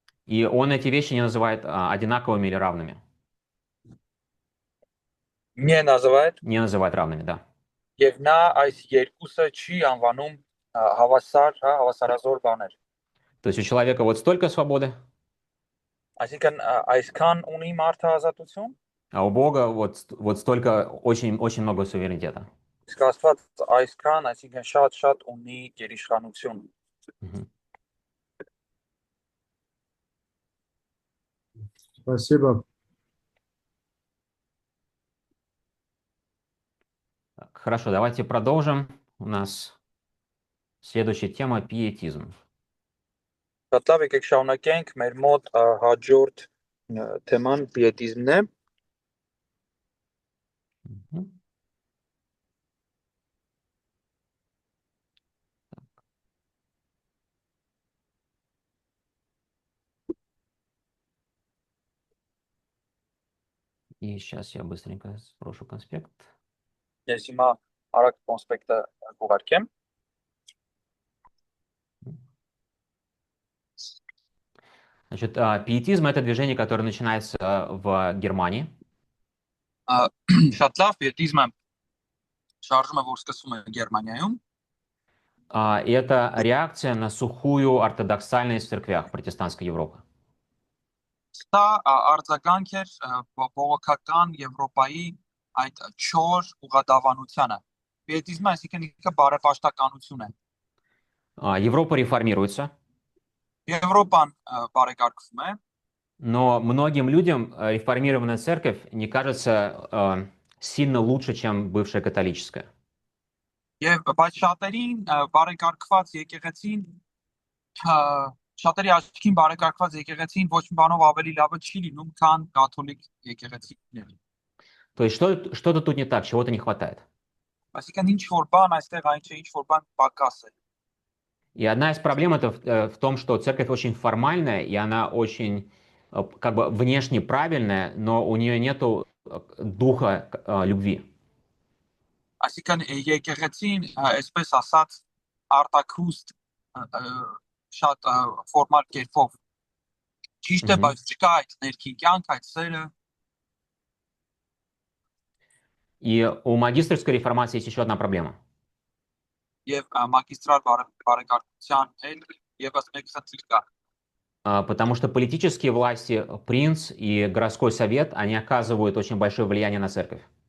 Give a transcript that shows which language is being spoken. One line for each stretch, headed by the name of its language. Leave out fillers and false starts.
Russian: И он эти вещи не называет одинаковыми или равными. Не называет равными, да.
Armenian: Եվ նա այս երկուսը չի անվանում հավասար, հա, հավասարազոր բաներ։
Russian: То есть у человека вот столько свободы,
Armenian: Այսինքն այսքան ունի մարդը ազատություն,
Russian: а у Бога вот столько очень много суверенитета.
Armenian: իսկ Աստված այսքան, այսինքն շատ ունի գերիշխանություն։ Мгм.
Russian: Спасибо. Так, хорошо, давайте продолжим. У нас следующая тема — пиетизм.
Armenian: Շատ լավ, եկեք շարունակենք մեր մոտ հաջորդ թեման պիետիզմն է։ Мгм.
Russian: И сейчас я быстренько сброшу конспект.
Armenian: Ես հիմա արագ կոնսպեկտը կուղարկեմ։
Russian: Значит, пиетизм — это движение, которое начинается в Германии.
Armenian: Շատ լավ, պիետիզմը շարժումը, որ սկսվում է Գերմանիայում,
Russian: И это реакция на сухую ортодоксальность в церквях протестантской Европы.
Armenian: սա արձագանք էր բողոքական Եվրոպայի այդ չոր ուղղադավանությանը։ Պիետիզմը այսինքն ինքը բարեպաշտականություն է։
Russian: Европа реформируется,
Armenian: Եվրոպան բարեկարգվում է,
Russian: но многим людям реформированная церковь не кажется сильно лучше, чем бывшая католическая.
Armenian: եւ բայց շատերին բարեկարգված եկեղեցին շատերի աչքին բարեկարգված եկեղեցին ոչ մի բանով ավելի լավը չի լինում, քան կաթոլիկ եկեղեցիները։
Russian: То есть что-то тут не так, чего-то не хватает.
Armenian: Այսինքն ինչ որ բան այստեղ այն չէ, ինչ որ бан պակաս է։
Russian: И одна из проблем это в том, что церковь очень формальная, и она очень как бы внешне правильная, но у нее нету духа любви.
Armenian: Այսինքն եկեղեցին, այսպես ասած, արտակուստ շատ ֆորմալ կերպով ճիշտ է, Мгм. բայց չկա այդ ներքին կյանք, այդ սերը։
Russian: И у магистерской реформации есть еще одна проблема.
Armenian: Եվ մագիստրալ բարեկարգության էլ եւս մեկ խնդիր կա։
Russian: Потому что политические власти, принц и городской совет, они оказывают очень большое влияние на церковь.